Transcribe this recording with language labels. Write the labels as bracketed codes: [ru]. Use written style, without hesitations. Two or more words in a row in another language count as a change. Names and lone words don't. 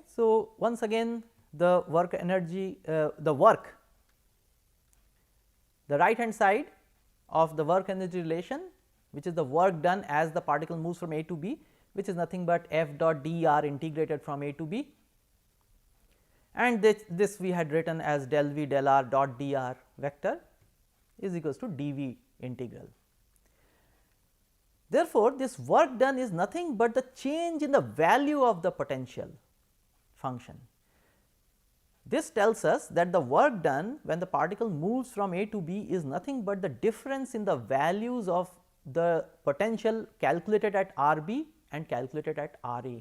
[en] So, once again the work energy, the right hand side of the work energy relation, which is the work done as the particle moves from A to B, which is nothing but f dot dr integrated from A to B, and this we had written as del v del r dot dr vector is equals to dv integral. Therefore, this work done is nothing but the change in the value of the potential function. This tells us that the work done when the particle moves from A to B is nothing but the difference in the values of the potential calculated at R B and calculated at R A.